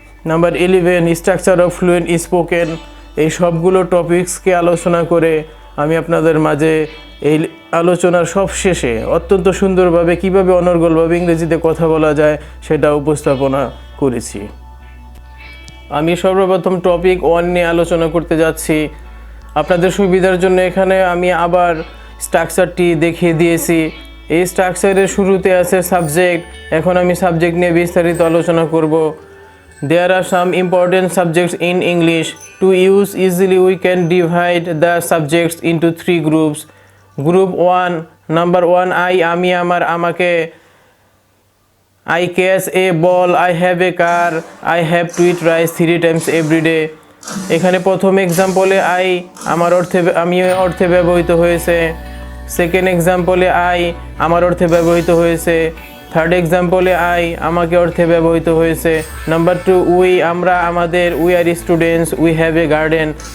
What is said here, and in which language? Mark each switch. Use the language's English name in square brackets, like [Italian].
[Bangla] Number 11 structure of fluent spoken, এই সবগুলো টপিকসকে আলোচনা করে আমি আপনাদের মাঝে এই আলোচনার সব শেষে অত্যন্ত সুন্দরভাবে কীভাবে অনর্গলভাবে ইংরেজিতে কথা বলা যায় সেটা উপস্থাপনা করেছি। আমি সর্বপ্রথম টপিক 1 নিয়ে আলোচনা করতে যাচ্ছি। আপনাদের সুবিধার জন্য এখানে আমি আবার স্ট্রাকচারটি দেখিয়ে দিয়েছি। এই স্ট্রাকচারের শুরুতে আছে সাবজেক্ট, এখন আমি সাবজেক্ট নিয়ে বিস্তারিত আলোচনা করব। [English] There are some important subjects in English. To use easily we can divide the subjects into 3 groups. Group 1, number 1 I, [Bangla] আমি আমার, আমাকে। [English] I catch a ball, I have a car, I have to eat rice 3 times every day. [Bangla] এখানে প্রথম এক্সাম্পলে I আমি অর্থে ব্যবহৃত হয়েছে। Second এক্সাম্পলে I আমার অর্থে ব্যবহৃত হয়েছে। থার্ড এক্সাম্পলে আই আমাকে অর্থে ব্যবহৃত হয়েছে। [English] number 2 we [Bangla] আমরা, আমাদের, [English] We are students, we have a garden.